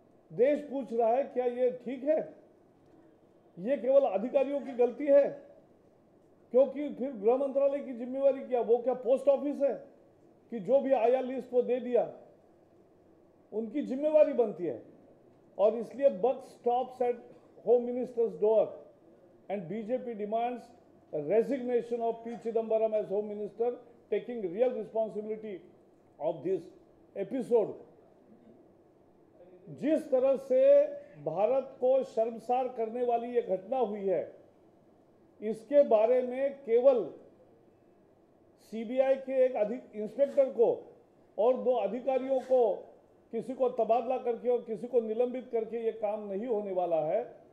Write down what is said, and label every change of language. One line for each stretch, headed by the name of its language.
Hindi: देश पूछ रहा है क्या ये ठीक है? ये केवल अधिकारियों की गलती है? क्योंकि फिर गृह मंत्रालय की जिम्मेवारी क्या? वो क्या पोस्ट ऑफिस है कि जो भी आया लिस्ट वो दे दिया? उनकी जिम्मेवारी बनती है और इसलिए
English: buck stops at Home Minister's door and BJP demands resignation of P. Chidambaram as Home Minister, taking real responsibility of this episode.
Hindi: जिस तरह से भारत को शर्मसार करने वाली ये घटना हुई है, इसके बारे में केवल सीबीआई के एक इंस्पेक्टर को और 2 अधिकारियों को किसी को तबादला करके और किसी को निलंबित करके ये काम नहीं होने वाला है।